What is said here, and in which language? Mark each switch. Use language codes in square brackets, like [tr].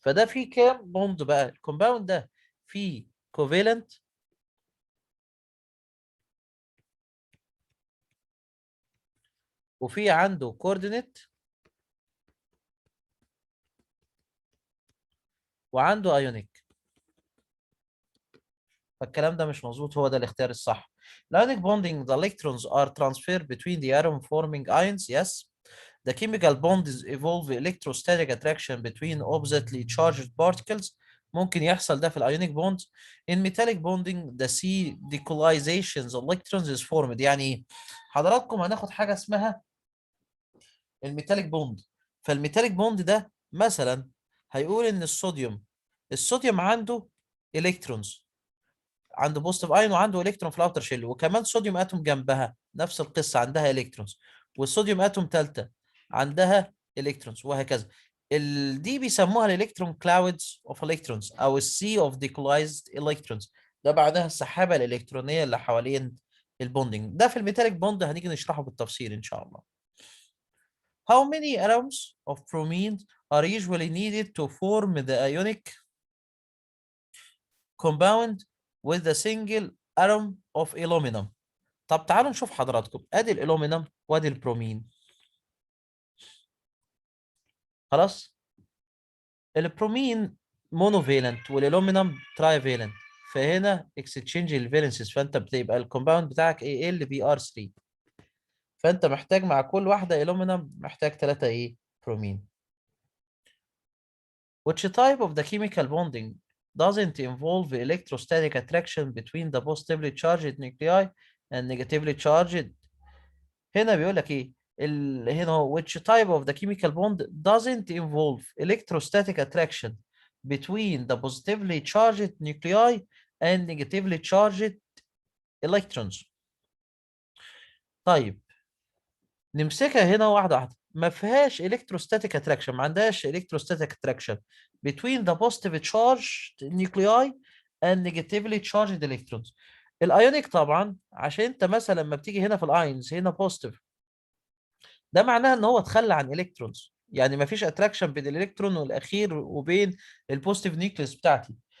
[ar] فده فيه كام بوند بقى؟ الكومباوند ده فيه كوفالنت وفي عنده كوردينيت وعنده ايونيك. فالكلام ده مش مظبوط، هو ده الاختيار الصح. [en] Ionic bonding the electrons are transferred between the atom forming ions. Yes. The chemical bonds evolve electrostatic attraction between oppositely charged particles. [ar] ممكن يحصل ده في الايونيك بوند. [en] In metallic bonding the C decollizations electrons is formed. [ar] يعني ايه؟ حضراتكم هناخد حاجه اسمها الميتاليك بوند. فالميتاليك بوند ده مثلا هيقول ان الصوديوم عنده الكترونز، عنده بوزيتيف ايون وعنده الكترون في الاوتر شيل، وكمان صوديوم اتوم جنبها نفس القصه عندها الكترونز، والصوديوم اتوم ثالثه عندها الكترونز، وهكذا. دي بيسموها الالكترون كلاودز اوف الكترونز او السي اوف ديكلايزد الكترونز. ده بعدها السحابه الالكترونيه اللي حوالين البوندنج ده. في الميتاليك بوند هنيجي نشرحه بالتفصيل ان شاء الله. [en] How many atoms of bromine are usually needed to form the ionic compound with a single atom of aluminum؟ [ar] طب تعالوا نشوف حضراتكم، ادي الالومنيوم وادي البرومين. خلاص، البرومين مونوفالنت والالومنيوم تراي فالنت، فهنا اكستشينج الفالنسز، فانت بتبقى الكومباوند بتاعك AlBr3. فانت محتاج مع كل واحده الومنيوم محتاج 3 برومين. [en] Which type of the chemical bonding doesn't involve electrostatic attraction between the positively charged nuclei and negatively charged؟ [ar] هنا بيقول لك ايه؟ هنا هو [en] which type of the chemical bond doesn't involve electrostatic attraction between the positively charged nuclei and negatively charged electrons. [ar] طيب نمسكها هنا واحدة واحدة. ما فيهاش [en] electrostatic attraction، [ar] ما عندهاش [en] electrostatic attraction between the positively charged nuclei and negatively charged electrons. [ar] الايونيك طبعا عشان انت مثلا لما بتيجي هنا في الاينز هنا بوزيتيف، ده معناها ان هو اتخلى عن الكترونز، يعني ما فيش اتراكشن بين الالكترون والاخير وبين البوزيتيف نيوكليس بتاعتي.